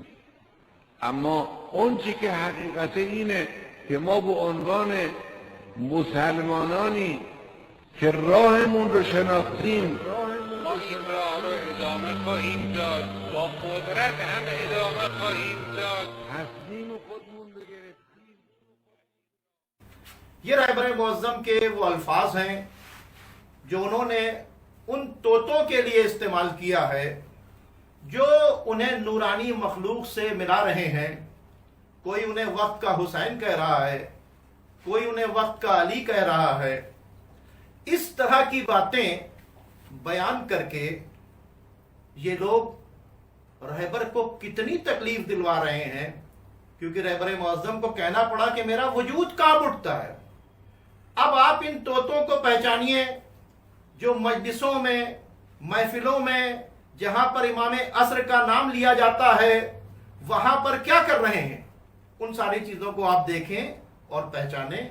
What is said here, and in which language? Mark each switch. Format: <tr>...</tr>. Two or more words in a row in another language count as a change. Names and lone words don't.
<fa>اما اون چی که حقیقت اینه که ما به عنوان مسلمانانی که راهمون رو شناختیم، ما این راه رو ادامه خواهیم داد، با قدرت هم ادامه خواهیم داد. تصمیم خودمون رو گرفتیم.</fa> <ur>یہ رہبر معظم کے وہ الفاظ ہیں جو انہوں نے ان طوطوں کے لیے استعمال کیا ہے جو انہیں نورانی مخلوق سے ملا رہے ہیں. کوئی انہیں وقت کا حسین کہہ رہا ہے، کوئی انہیں وقت کا علی کہہ رہا ہے. اس طرح کی باتیں بیان کرکے یہ لوگ رہبر کو کتنی تکلیف دلوا رہے ہیں، کیونکہ رہبر معظم کو کہنا پڑا کہ میرا وجود کانپ اٹھتا ہے. اب آپ ان طوطوں کو پہچانیے جو مجلسوں میں، محفلوں میں، جہاں پر امام عصر کا نام لیا جاتا ہے، وہاں پر کیا کر رہے ہیں، ان ساری چیزوں کو آپ دیکھیں اور پہچانیں.</ur>